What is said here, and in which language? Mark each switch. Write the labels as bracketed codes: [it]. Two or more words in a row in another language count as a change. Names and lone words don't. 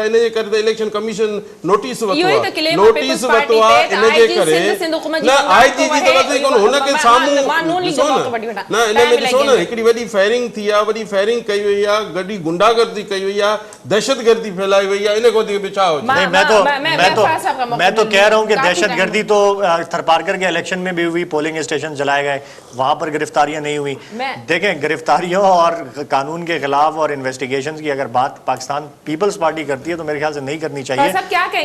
[sd] इन जे करे त [en] election commission [sd] नोटिस वरितो आहे, नोटिस वरितो आहे. इन जे करे न आईजी जी त वधीक कोन, हुनखे साम्हूं ॾिसो न इन में ॾिसो न हिकिड़ी वॾी फायरिंग थी आहे, वॾी फायरिंग कई वई आहे, गॾी गुंडागर्दी कई वई आहे, दहशतगर्दी फैलाई वई आहे. इन खां वधीक ॿियो छा हुजे? [ur] میں تو کہہ رہا ہوں کہ دہشت گردی تو تھرپارکر کے الیکشن میں بھی ہوئی، پولنگ اسٹیشن جلائے گئے، وہاں پر گرفتاریاں نہیں ہوئی. دیکھیں گرفتاریوں اور قانون کے خلاف اور انویسٹیگیشنز کی اگر بات پاکستان پیپلز پارٹی کرتی ہے تو میرے خیال سے نہیں کرنی چاہیے.